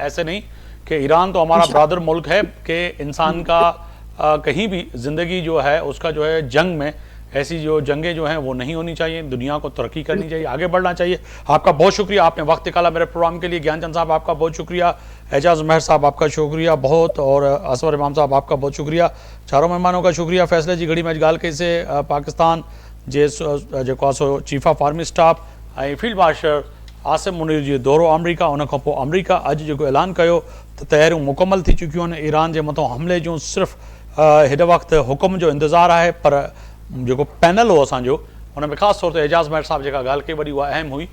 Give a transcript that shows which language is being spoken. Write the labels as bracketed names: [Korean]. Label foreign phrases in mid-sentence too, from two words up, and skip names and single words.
[Urdu] ایسے نہیں کہ ایران تو ہمارا برادر ملک ہے کہ انسان کا کہیں بھی زندگی جو ہے اس کا جو ہے جنگ میں ایسی جو جنگیں جو ہیں وہ نہیں ہونی چاہیے. دنیا کو ترقی کرنی چاہیے، آگے بڑھنا چاہیے. آپ کا بہت شکریہ، آپ نے وقت نکالا میرے پروگرام کے لیے. گیان چند صاحب آپ کا بہت شکریہ، اعجاز مہر صاحب آپ کا شکریہ بہت، اور اصور امام صاحب آپ کا بہت شکریہ. چاروں مہمانوں کا شکریہ. [Sindhi] فیصلے جی گھڑی میں اج ॻाल्हि कईसीं पाकिस्तान जे जेको आहे सो [English] chief of army staff [Sindhi] ऐं [English] field marshal [Sindhi] आसिम मुनीर जो दौरो अमरीका, उन खां पोइ अमरीका अॼु जेको ऐलान कयो त तयारियूं मुकमल थी चुकियूं आहिनि. ईरान जे मथां हमले जूं सिर्फ़ु हिन वक़्तु हुकुम जो इंतज़ारु आहे, पर जेको पैनल हो असांजो हुन में ख़ासि तौर ते एजाज़ महर साहब जेका ॻाल्हि कई वॾी उहा अहम हुई.